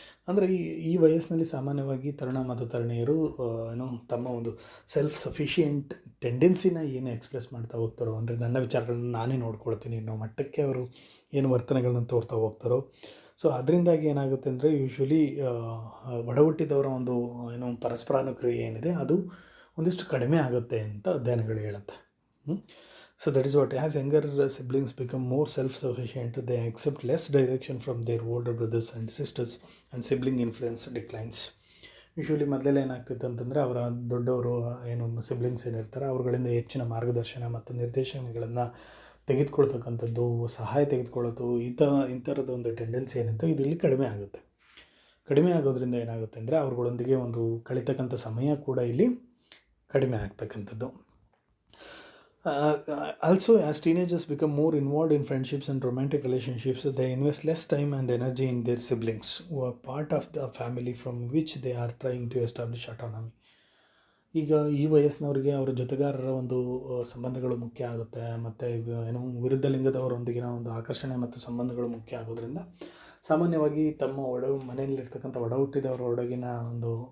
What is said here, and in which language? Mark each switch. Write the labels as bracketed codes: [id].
[kn] ಅಂದರೆ ಈ ವಯಸ್ಸಿನಲ್ಲಿ ಸಾಮಾನ್ಯವಾಗಿ ತರುಣ ಮತ್ತು ತರುಣಿಯರು ತಮ್ಮ ಒಂದು [en] self sufficient [kn] ಟೆಂಡೆನ್ಸಿನ ಏನು ಎಕ್ಸ್ಪ್ರೆಸ್ ಮಾಡ್ತಾ ಹೋಗ್ತಾರೋ, ಅಂದರೆ ನನ್ನ ವಿಚಾರಗಳನ್ನ ನಾನೇ ನೋಡ್ಕೊಳ್ತೀನಿ ಅನ್ನೋ ಮಟ್ಟಕ್ಕೆ ಅವರು ಏನು ವರ್ತನೆಗಳನ್ನ ತೋರ್ತಾ ಹೋಗ್ತಾರೋ, ಸೊ ಅದರಿಂದಾಗಿ ಏನಾಗುತ್ತೆ ಅಂದರೆ ಯೂಶ್ವಲಿ ಒಡಹುಟ್ಟಿದವರ ಒಂದು ಪರಸ್ಪರಾನುಕ್ರಿಯೆ ಏನಿದೆ ಅದು ಒಂದಿಷ್ಟು ಕಡಿಮೆ ಆಗುತ್ತೆ ಅಂತ ಅಧ್ಯಯನಗಳು ಹೇಳುತ್ತೆ. [en] So that is what, as younger siblings become more self-sufficient, they accept less direction from their older brothers and sisters, and sibling influence declines. [kn] Usually ಮೊದಲೆಲ್ಲ ಏನಾಗ್ತಿತ್ತು ಅಂತಂದರೆ ಅವರ ದೊಡ್ಡವರು ಸಿಬ್ಲಿಂಗ್ಸ್ ಏನಿರ್ತಾರೆ ಅವ್ರುಗಳಿಂದ ಹೆಚ್ಚಿನ ಮಾರ್ಗದರ್ಶನ ಮತ್ತು ನಿರ್ದೇಶನಗಳನ್ನು ತೆಗೆದುಕೊಳ್ತಕ್ಕಂಥದ್ದು, ಸಹಾಯ ತೆಗೆದುಕೊಳ್ಳೋದು, ಇಂಥರದ ಒಂದು ಟೆಂಡೆನ್ಸಿ ಏನಿತ್ತು ಇಲ್ಲಿ ಕಡಿಮೆ ಆಗುತ್ತೆ. ಕಡಿಮೆ ಆಗೋದ್ರಿಂದ ಏನಾಗುತ್ತೆ ಅಂದರೆ ಅವ್ರುಗಳೊಂದಿಗೆ ಒಂದು ಕಳೀತಕ್ಕಂಥ ಸಮಯ ಕೂಡ ಇಲ್ಲಿ ಕಡಿಮೆ ಆಗ್ತಕ್ಕಂಥದ್ದು. [en] Also, as teenagers become more involved in friendships and romantic relationships, they invest less time and energy in their siblings, who are part of the family from which they are trying to establish autonomy. [kn] ಈಗ ಈ ವಯಸ್ಸಿನವರಿಗೆ ಅವರ ಜೊತೆಗಾರರ ಒಂದು ಸಂಬಂಧಗಳು ಮುಖ್ಯ ಆಗುತ್ತೆ, ಮತ್ತು ವಿರುದ್ಧ ಲಿಂಗದವರೊಂದಿಗಿನ ಒಂದು ಆಕರ್ಷಣೆ ಮತ್ತು ಸಂಬಂಧಗಳು ಮುಖ್ಯ ಆಗೋದ್ರಿಂದ ಸಾಮಾನ್ಯವಾಗಿ ತಮ್ಮ ಮನೆಯಲ್ಲಿರ್ತಕ್ಕಂಥ ಒಡಹುಟ್ಟಿದವರೊಳಗಿನ ಒಂದು